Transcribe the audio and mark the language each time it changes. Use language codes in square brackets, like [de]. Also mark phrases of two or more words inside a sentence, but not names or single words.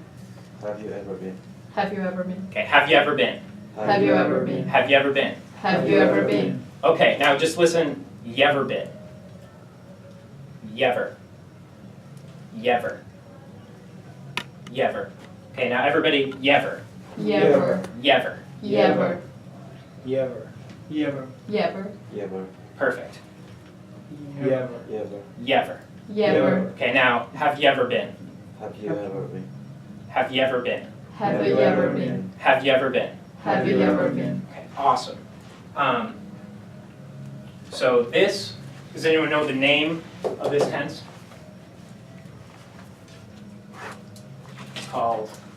[en] Have you ever been? Have you ever been? Okay, have you ever been? Have you ever been? Have you ever been? Have you ever been? Okay, now just listen. Yever been. Yever. Yever. Yever. Okay, now everybody, yever. Yever. Yever. Yever. Yever. Yever. Yever. Yever. Perfect. Yever. Yever. Yever. Yever. Okay, now, have you ever been? Have you ever been? Have you ever been? Have you ever been? Have you ever been? Have you ever been? Okay, awesome. So this, does anyone know the name of this tense? It's called.